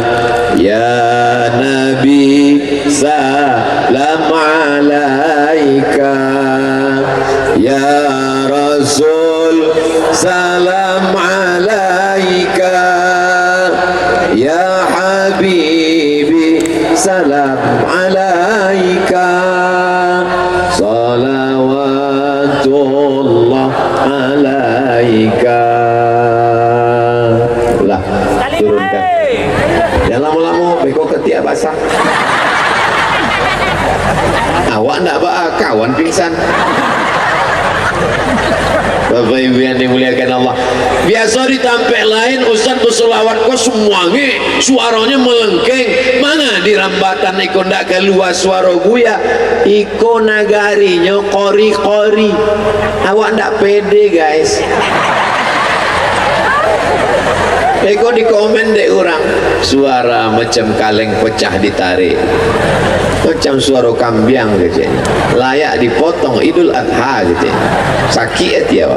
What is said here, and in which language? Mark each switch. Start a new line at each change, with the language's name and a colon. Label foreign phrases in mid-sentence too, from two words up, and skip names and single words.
Arabic: يا نبي سلام عليك، يا رسول سلام عليك، يا حبيبي سلام عليك، صلوات الله عليك.
Indonesian: Lah, turunkan.
Minangkabau: Yang lama-lama beko ketiak basah. Awak nak kawan pingsan.
Indonesian: Bapak Ibu yang dimuliakan Allah, biasa di tempat lain ustaz berselawat kok semuanya suaranya melengkeng.
Minangkabau: Mana di rambatan iko ndak keluar suara buya, iko nagarinya kori-kori. Awak ndak pede guys. Iko di komen dek orang, suara macam kaleng pecah ditarik, macam suara kambiang gitu, layak dipotong Idul Adha gitu.
Indonesian: Sakit hati awak.